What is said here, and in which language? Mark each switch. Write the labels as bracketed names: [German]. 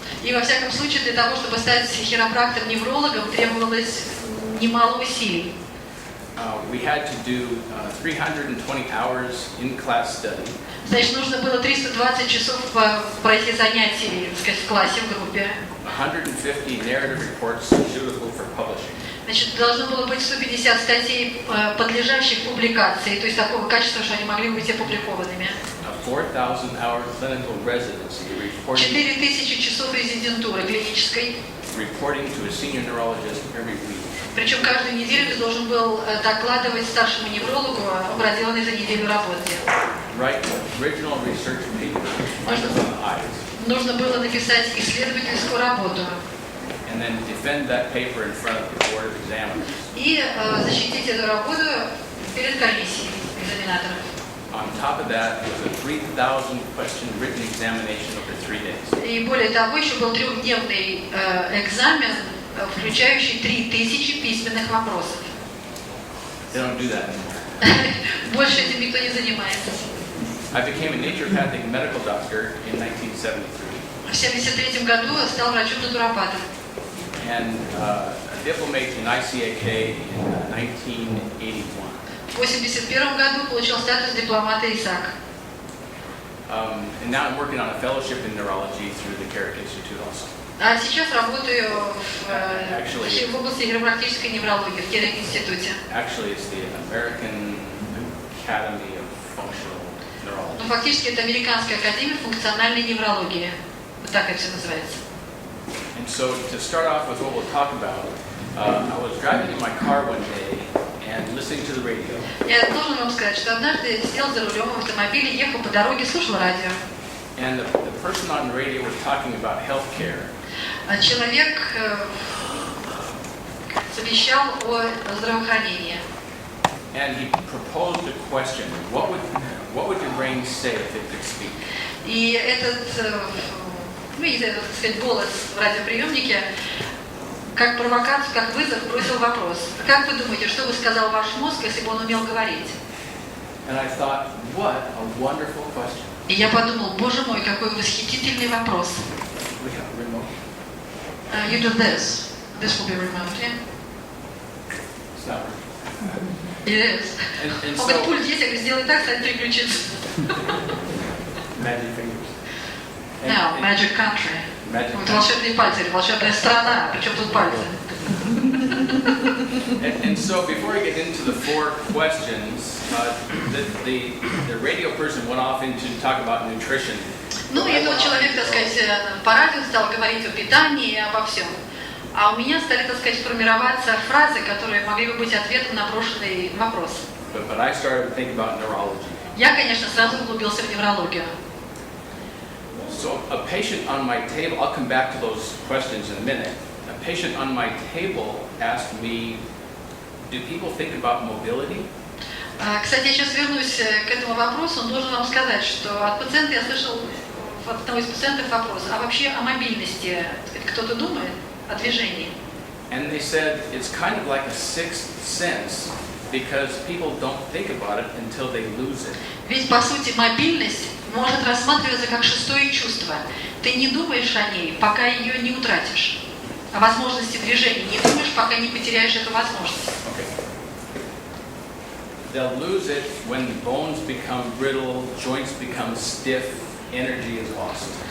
[Russian] И во всяком случае, для того, чтобы стать хиропрактором-неврологом, требовалось немало усилий. [English] We had to do 320 hours in class study. [Russian] Значит, нужно было 320 часов пройти занятий, так сказать, в классе, в группе. [English] 150 narrative reports suitable for publishing. [Russian] Значит, должно было быть 150 статей, подлежащих публикации, то есть такого качества, что они могли быть опубликованными. [English] 4,000-hour clinical residency, [Russian] 4000 часов резидентуры клинической. [English] reporting to a senior neurologist every week. [Russian] Причем каждую неделю ты должен был докладывать старшему неврологу о проделанной за неделю работе. [English] Write original research paper, under the eyes. [Russian] Нужно было написать исследовательскую работу. [English] And then defend that paper in front of the board of examiners. [Russian] И защитить эту работу перед комиссией экзаменаторов. [English] On top of that was a 3,000 question written examination over 3 days. [Russian] И более того, еще был трехдневный экзамен, включающий 3000 письменных вопросов. [English] They don't do that anymore. [Russian] Больше этим никто не занимается. [English] I became a naturopathic medical doctor in 1973. [Russian] В 1973 году стал врачом-натуропатом. [English] And a diplomate in ICAK in 1981. [Russian] В 1981 году получил статус дипломата ИСАК. [English] And now I'm working on a fellowship in neurology through the Carrick Institute also. [Russian] А сейчас работаю в области хиропрактической неврологии в Керрик институте. [English] Actually, it's the American Academy of Functional Neurology. [Russian] Ну, фактически это Американская академия функциональной неврологии. Вот так это все называется. [English] And so to start off with what we'll talk about, I was driving in my car one day and listening to the radio. [Russian] Я должен вам сказать, что однажды я сидел за рулем в автомобиле, ехал по дороге, слушал радио. [English] And the person on the radio was talking about healthcare. [Russian] Человек совещал о здравоохранении. [English] And he proposed a question. What would your brain say if it could speak? [Russian] И этот, видите, так сказать, голос в радиоприемнике, как провокацию, как вызов, бросил вопрос. Как вы думаете, что бы сказал ваш мозг, если бы он умел говорить? [English] And I thought, what a wonderful question. [Russian] И я подумал, боже мой, какой восхитительный вопрос. [English] We have a remote. You do this. This will be remote, yeah? It's not working. It is. And [Russian] Он говорит, пульт есть, я говорю, сделай так, кстати, переключится. [English] magic fingers. No, magic country. Magic [Russian] Вот волшебные пальцы, волшебная страна, причем тут пальцы. [English] And so before I get into the 4 questions, the radio person went off into talk about nutrition. [Russian] Ну и тот человек, так сказать, по радио стал говорить о питании и обо всем. А у меня стали, так сказать, формироваться фразы, которые могли бы быть ответом на брошенный вопрос. [English] But I started to think about neurology. [Russian] Я, конечно, сразу углубился в неврологию. [English] So a patient on my table, I'll come back to those questions in a minute. A patient on my table asked me, do people think about mobility? [Russian] Кстати, я сейчас вернусь к этому вопросу. Он должен вам сказать, что от пациента я слышал, от одного из пациентов вопрос, а вообще о мобильности кто-то думает, о движении? [English] And they said it's kind of like a sixth sense because people don't think about it until they lose it. [Russian] Ведь, по сути, мобильность может рассматриваться как шестое чувство. Ты не думаешь о ней, пока ее не утратишь. О возможности движения не думаешь, пока не потеряешь эту возможность. [English] Okay. They'll lose it when bones become brittle, joints become stiff, energy is lost.